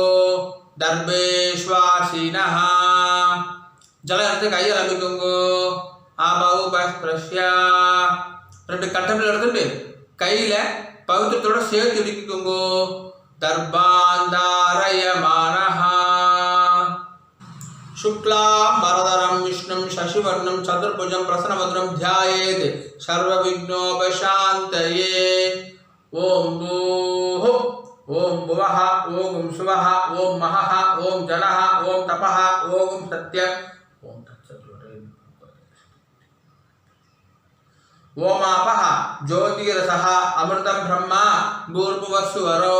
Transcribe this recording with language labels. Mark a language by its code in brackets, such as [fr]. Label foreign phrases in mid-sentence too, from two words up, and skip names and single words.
[ta] தர்பேஸ்வாசீனஹ. ஜலம் எடுத்து கையில் அமைக்கோங்க. ஆபௌபஸ்பிரஷ்யா. 2 கட்டங்கள் எடுத்துட்டு கையில பவித்திரத்தோட சேர்த்து இடிக்கோங்க. தர்பாந்தாரயமானஹ. [sa] शुक्लां वरदरं विष्णुं शशिवर्णं चतुर्भुजं प्रसन्नवदनं ध्यायेत् सर्वविघ्नोपशान्तये. ओं भूः ओं भुवः ओं सुवः ओं महः ओं जनः ओं तपः ओं सत्यं ओं ओमापः ज्योतिरसः अमृतं ब्रह्म भूर्भुवस्सुवरो.